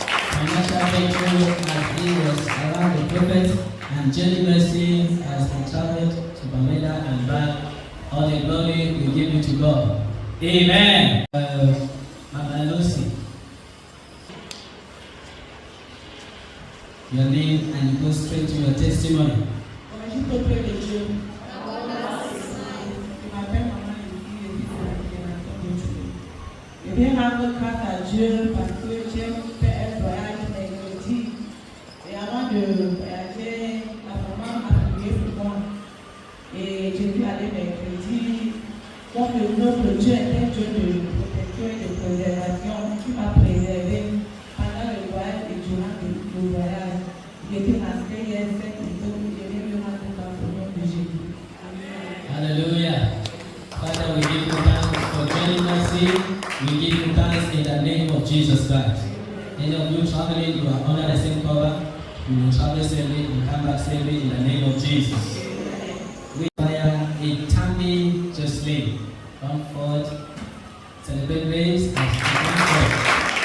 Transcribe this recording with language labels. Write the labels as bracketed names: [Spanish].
[English] Financial breakthrough as he was around the prophet, and journey mercy has been traveled to Bameda and back. All the glory we give it to God. Amen. Mama Lucy, your name, and you go straight to your testimony. [French] On agit auprès de Dieu. Je m'appelle Maman Lucie, bien rendre grâce à Dieu parce que j'ai fait un voyage mercredi. Et avant de voyager, la maman a prié pour moi. Et j'ai dû aller mercredi. Comme notre Dieu est un Dieu de protection et de préservation, qui m'a préservé pendant le voyage et durant le voyage. Il était resté hier 7 jours, je vais lui rendre grâce au nom de Jésus. Amen. Hallelujah. [English] Father, we give you thanks for joining us here. We give you thanks in the name of Jesus Christ. Any of you traveling, you are under the same cover. You will travel safely and come back safely in the name of Jesus. We fire a Tammy Jocelyn. Come forward, celebrate grace as we come forward.